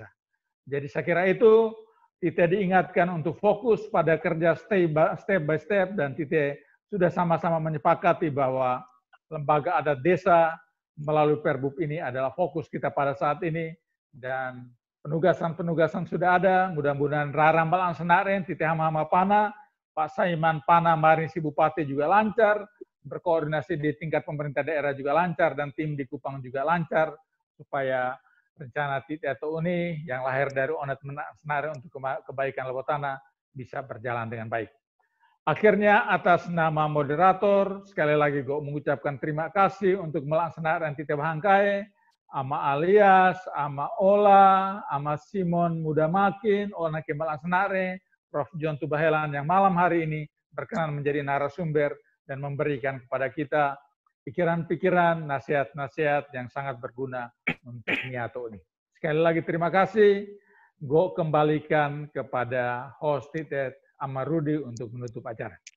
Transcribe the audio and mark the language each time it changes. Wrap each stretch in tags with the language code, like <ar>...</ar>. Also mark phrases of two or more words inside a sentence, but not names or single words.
<id>Jadi saya kira itu Tite diingatkan untuk fokus pada kerja</id> <en>step by step,</en> <id>dan Tite sudah sama-sama menyepakati bahwa lembaga adat desa melalui Perbup ini adalah fokus kita pada saat ini, dan penugasan-penugasan sudah ada. Mudah-mudahan Rarambal Senaren, Tite Hama Pana, Pak Saiman Pana Marin si Bupati juga lancar, berkoordinasi di tingkat pemerintah daerah juga lancar, dan tim di Kupang juga lancar, supaya rencana Tite atau ini yang lahir dari Onet Senare untuk kebaikan Lewotana bisa berjalan dengan baik. Akhirnya atas nama moderator, sekali lagi gue mengucapkan terima kasih untuk melaksanakan Tite Bahangkai, ama Alias, ama Ola, ama Simon Mudamakin, Ona Kemal Senare, Prof. John Tubahelan yang malam hari ini berkenan menjadi narasumber dan memberikan kepada kita pikiran-pikiran, nasihat-nasihat yang sangat berguna untuk Niato ini. Sekali lagi terima kasih. Gue kembalikan kepada host Tite Amarudi untuk menutup acara.</id>